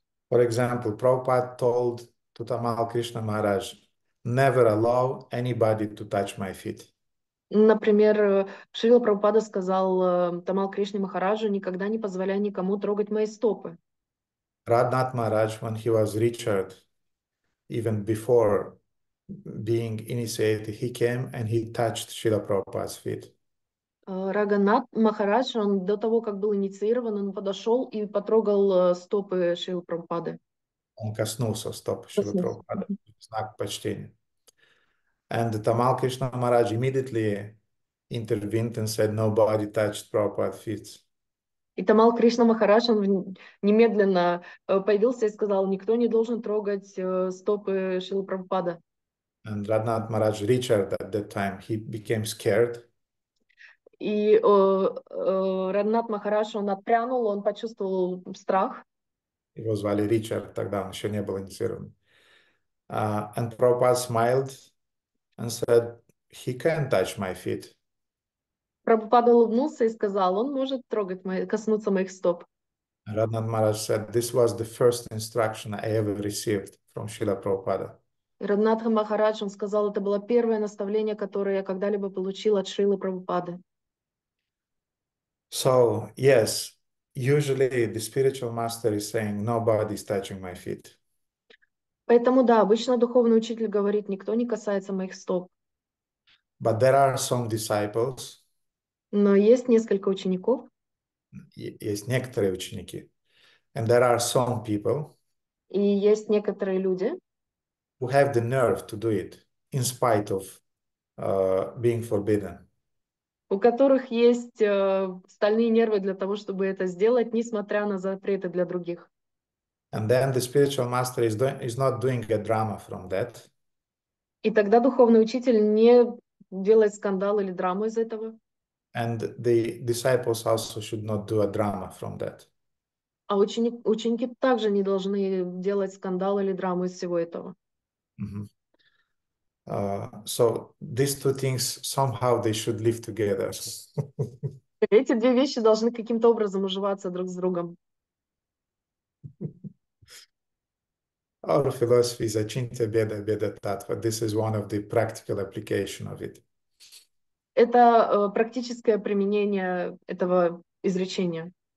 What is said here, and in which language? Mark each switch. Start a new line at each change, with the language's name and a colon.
English: For example, Prabhupada told to Tamal Krishna Maharaj, never allow anybody to touch my feet.
Russian: Например, Шрила Прабхупада сказал Тамал Кришне Махараджу, никогда не позволяй никому трогать мои стопы.
English: Radhanath Maharaj, when he was Richard, even before being initiated, he came and he touched Srila Prabhupada's feet.
Russian: Раганат Махарадж, он до того, как был инициирован, он подошел и потрогал стопы Шрилы Прабхупады. Он коснулся стоп Шрилы Прабхупады, знак почтения.
English: And Tamal Krishna Maharaj immediately intervened and said, nobody touched Prabhupada's feet.
Russian: И Тамал Кришна Махарадж, он немедленно появился и сказал, никто не должен трогать стопы Шрилы Прабхупады.
English: And Radhanath Maharaj, Richard at that time, he became scared.
Russian: И Радханат Махарадж, он отпрянул, он почувствовал страх. Его звали Ричард, тогда он еще не был инициирован.
English: And Prabhupada smiled and said, he can touch my feet.
Russian: Прабхупада улыбнулся и сказал, он может коснуться моих стоп.
English: Radhanath Maharaj said, this was the first instruction I ever received from Srila Prabhupada.
Russian: Радханат Махарадж, он сказал, это было первое наставление, которое я когда-либо получил от Шрилы Прабхупады.
English: So, yes, usually the spiritual master is saying, nobody is touching my feet.
Russian: Поэтому, да, обычно духовный учитель говорит, никто не касается моих стоп.
English: But there are some disciples,
Russian: Но есть несколько учеников, есть некоторые ученики,
English: and there are some people
Russian: и есть некоторые люди,
English: who have the nerve to do it in spite of being forbidden.
Russian: у которых есть стальные нервы для того, чтобы это сделать, несмотря на запреты для других.
English: And then the spiritual master is not doing a drama from that.
Russian: И тогда духовный учитель не делает скандал или драму из этого.
English: And the disciples also should not do a drama from that.
Russian: А ученики также не должны делать скандал или драму из всего этого.
English: So these two things, somehow they should live together.
Russian: Эти две вещи должны каким-то образом уживаться друг с другом.
English: Our philosophy is Achintya Bheda Bheda Tattva. This is one of the practical application of it.
Russian: Это практическое применение этого изречения.